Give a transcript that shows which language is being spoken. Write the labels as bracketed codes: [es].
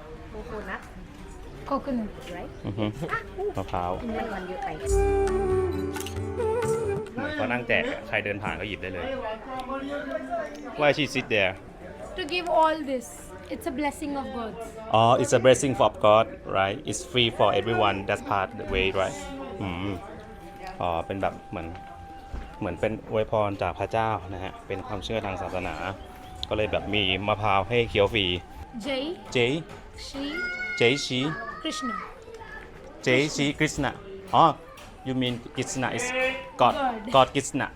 [th] โคโคนัท [en] Coconut. right [th] มะพร้าว มันเยอะไป เหมือนเขานั่งแจกใครเดินผ่านก็หยิบได้เลย [en] Why she sit there? To give all this, it's a blessing of God. Oh, it's a blessing from God, right? It's free for everyone. That's part the way, right? [th] เป็นแบบเหมือนเป็นอวยพรจากพระเจ้านะฮะเป็นความเชื่อทางศาสนาก็เลยแบบมีมะพร้าวให้เคี้ยวฟรี [hi] Jai, [th] เจ [hi] Shri, [th] เจชี [hi] Krishna. [th] เจชีกฤษณะอ๋อ [en] you mean [th] กฤษณะ [en] is God God [th] กฤษณะ